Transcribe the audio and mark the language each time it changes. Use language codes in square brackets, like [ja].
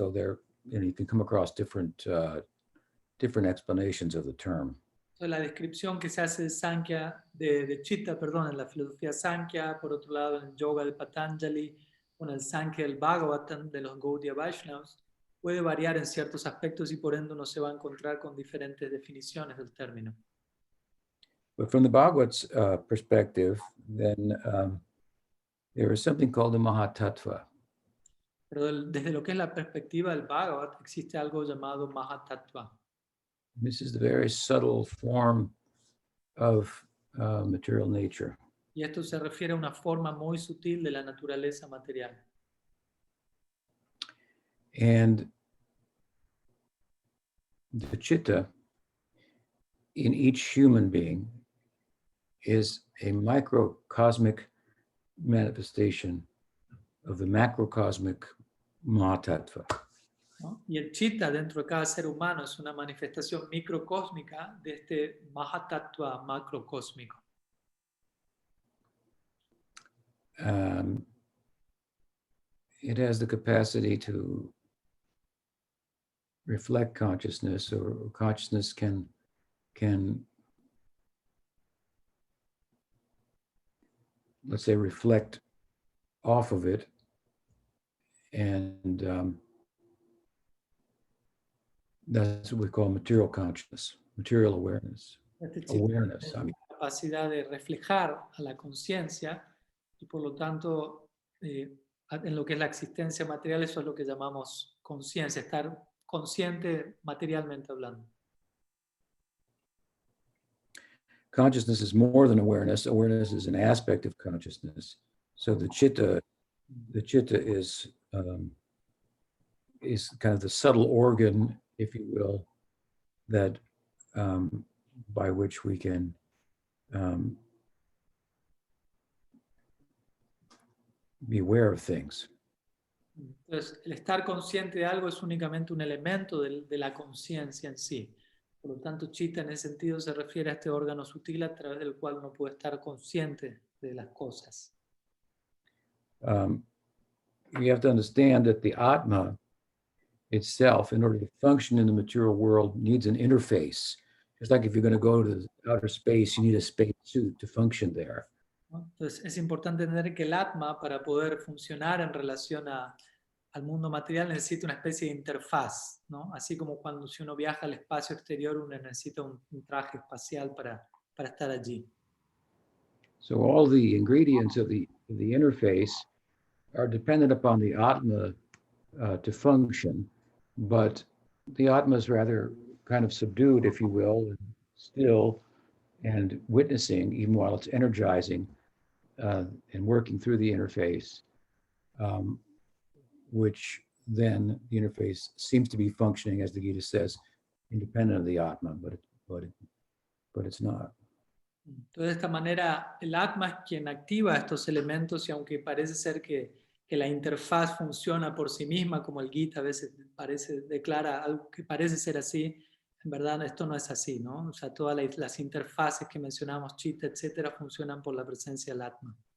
[en] So you can come across different explanations of the term. [es] Entonces, la descripción que se hace de Sankhya, de Chitta, perdón, en la filosofía Sankhya, por otro lado en el yoga de Patanjali, o en el Sankhya del Bhagavatam de los Gaudiya Vaishnavas, puede variar en ciertos aspectos y por ende uno se va a encontrar con diferentes definiciones del término. [en] But from the Bhagavat's perspective, then there is something called the Mahatattva. [es] Pero desde lo que es la perspectiva del Bhagavat, existe algo llamado Mahatattva. [en] This is the very subtle form of material nature. [es] Y esto se refiere a una forma muy sutil de la naturaleza material. [en] And the chitta in each human being is a microcosmic manifestation of the macrocosmic Mahatattva. [es] ¿No? Y el chitta dentro de cada ser humano es una manifestación microcósmica de este Mahatattva macrocósmico. [en] It has the capacity to reflect consciousness, or consciousness can let's say reflect off of it, and that's what we call material consciousness, material awareness. [es] Este chitta [en] Awareness, [es] tiene la capacidad de reflejar a la conciencia y por lo tanto en lo que es la existencia material, eso es lo que llamamos conciencia, estar consciente materialmente hablando. [en] Consciousness is more than awareness. Awareness is an aspect of consciousness. So the chitta is kind of the subtle organ, if you will, that by which we can be aware of things. [es] Entonces, el estar consciente de algo es únicamente un elemento de la conciencia en sí. Por lo tanto, chitta en ese sentido se refiere a este órgano sutil a través del cual uno puede estar consciente de las cosas. [en] You have to understand that the Atma itself, in order to function in the material world, needs an interface. It's like if you're going to go to outer space, you need a space suit to function there. [es] ¿No? Entonces, es importante entender que el Atma, para poder funcionar en relación al mundo material, necesita una especie de interfaz, ¿no? Así como cuando si uno viaja al espacio exterior, uno necesita un traje espacial para estar allí. [en] So all the ingredients of the interface are dependent upon the Atma to function, but the Atma is rather kind of subdued, if you will, and still and witnessing, even while it's energizing and working through the interface, which then the interface seems to be functioning, as the Gita says, independent of the Atma, but it's not. [es] Entonces, de esta manera, el Atma es quien activa estos elementos y aunque parece ser que la interfaz funciona por sí misma, como el Gita a veces declara algo que parece ser así, en verdad esto no es así, ¿no? O sea, todas las interfaces que mencionamos, chitta, etcétera, funcionan por la presencia del Atma.